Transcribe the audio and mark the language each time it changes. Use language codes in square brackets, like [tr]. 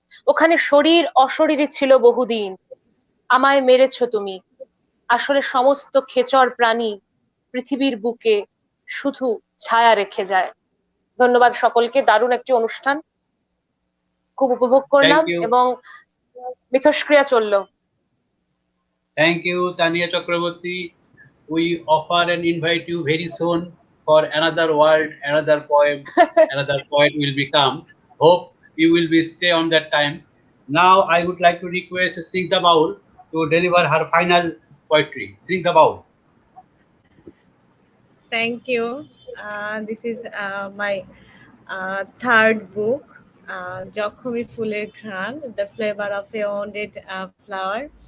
[bn] ওখানে শরীর অশরীরী ছিল বহুদিন। আমায় মেরেছ তুমি, আসলে সমস্ত খেচর প্রাণী পৃথিবীর বুকে শুধু ছায়া রেখে যায়। ধন্যবাদ সকলকে, দারুণ একটি অনুষ্ঠান, খুব উপভোগ করলাম এবং মিথস্ক্রিয়া চললো। [en] Thank you, Tania Chakraborty. We offer and invite you very soon for another world, another poem, another poet will become. Hope you will be stay on that time. Now I would like to request Snigdha Baul to deliver her final poetry. Snigdha Baul. Thank you. This is my third book, জখমি ফুলের ঘ্রাণ, the flavour of a wounded flower.